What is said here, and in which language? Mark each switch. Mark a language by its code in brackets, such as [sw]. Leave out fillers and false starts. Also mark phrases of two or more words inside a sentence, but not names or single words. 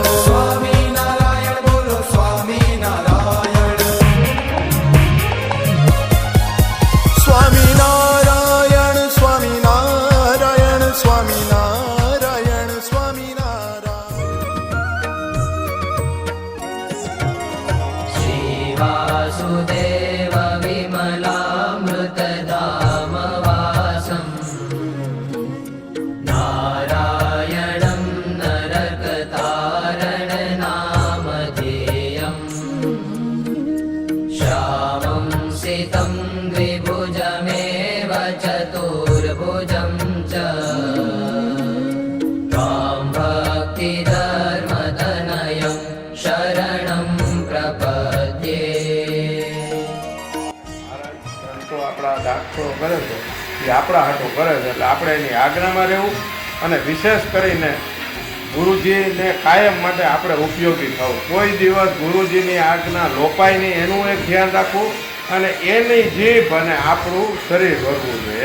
[gu] સ્વામિનારાયણ બોલો સ્વામિનારાયણ સ્વામિનારાયણ સ્વામિનારાયણ સ્વામિનારાયણ સ્વામિનારાયણ [sa] श्रीवासुदेव विमलामृतधामवासं नारायणं नरकतारणनामधेयम् श्यामं सितं द्विभुजमेव चतुर्भुजं च त्वां भक्तिधर्मतनयं शरणं प्रपद्ये। [gu] સંતો આપણા દાખલો કરે છે એ આપણા હાટું કરે છે એટલે આપણે એની આજ્ઞામાં રહેવું અને વિશેષ કરીને ગુરુજીને કાયમ માટે આપણે ઉપયોગી થવું. કોઈ દિવસ ગુરુજીની આજ્ઞા લોપાય નહીં એનું એક ધ્યાન રાખવું અને એની જીભ અને આપણું શરીર ભરવું જોઈએ.